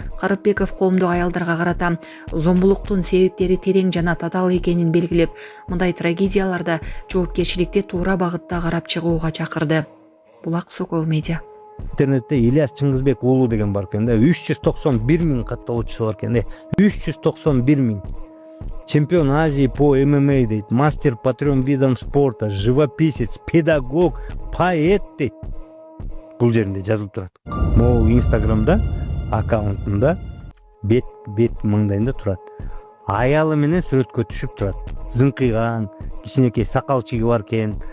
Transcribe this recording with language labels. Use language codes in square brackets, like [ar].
[ky] Карыпбеков коомдук аялдарга карата зомбулуктун себептери терең жана татаал экенин белгилеп, мындай трагедияларда жоопкерчиликти туура багытта карап чыгууга чакырды. Булак Сокол Медиа. Интернетте Ильяс Чыңгызбек уулу деген бар экен да. 391 миң катталуучусу бар экен да. 391 миң. [ru] Чемпион Азии по ММА дейт, мастер по 3 видам спорта, живописец, педагог, поэт дейт. [ky] Бул жеринде жазылып турат. Могу Инстаграмда аккаунтунда бет маңдайында турат. Аялы менен сүрөткө түшүп турат. Зыңкыйган, кичинекей сакал чиги бар экен.